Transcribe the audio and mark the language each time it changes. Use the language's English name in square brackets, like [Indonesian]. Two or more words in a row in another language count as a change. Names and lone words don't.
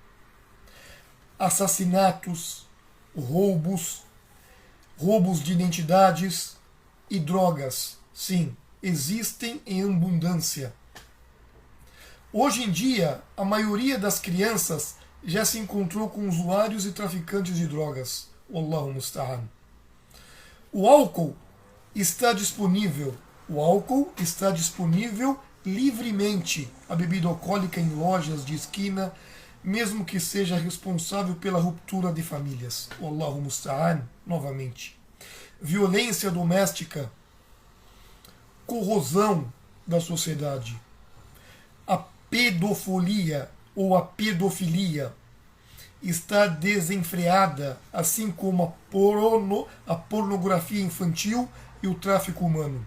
[Portuguese] Assassinatos, roubos de identidades e drogas, sim, existem em abundância. Hoje em dia, a maioria das crianças já se encontrou com usuários e traficantes de drogas. [Arabic] والله المستعان. [Portuguese] O álcool está disponível livremente, a bebida alcoólica em lojas de esquina, mesmo que seja responsável pela ruptura de famílias. [Arabic] والله المستعان, [Portuguese] novamente. Violência doméstica, corrosão da sociedade. A pedofilia ou a pedofilia está desenfreada, assim como a pornografia infantil e o tráfico humano.